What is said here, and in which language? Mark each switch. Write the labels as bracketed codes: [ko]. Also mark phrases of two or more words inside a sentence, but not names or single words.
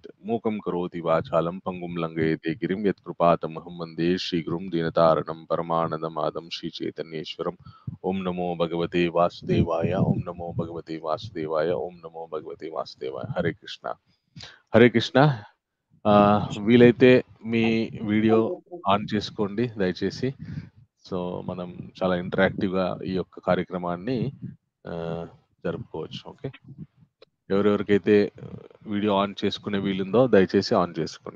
[sa] मूकं करोति वाचालं पङ्गुं लङ्घयते गिरिं यत्कृपातमहं वन्दे श्रीगुरुं दीनतारिणं परमानन्दमाधं श्रीचैतन्येश्वरम्। ओम नमो भगवते वासुदेवाय ओम नमो भगवते वासुदेवाय ओम नमो भगवते वासुदेवाय। हरे कृष्ण हरे कृष्ण। [te] వీలైతే మీ వీడియో ఆన్ చేసుకోండి దయచేసి. సో మనం చాలా ఇంటరాక్టివ్గా ఈ యొక్క కార్యక్రమాన్ని ఆ, జరుపుకోవచ్చు. ఓకే. ఎవరెవరికైతే వీడియో ఆన్ చేసుకునే వీలుందో దయచేసి ఆన్ చేసుకోండి.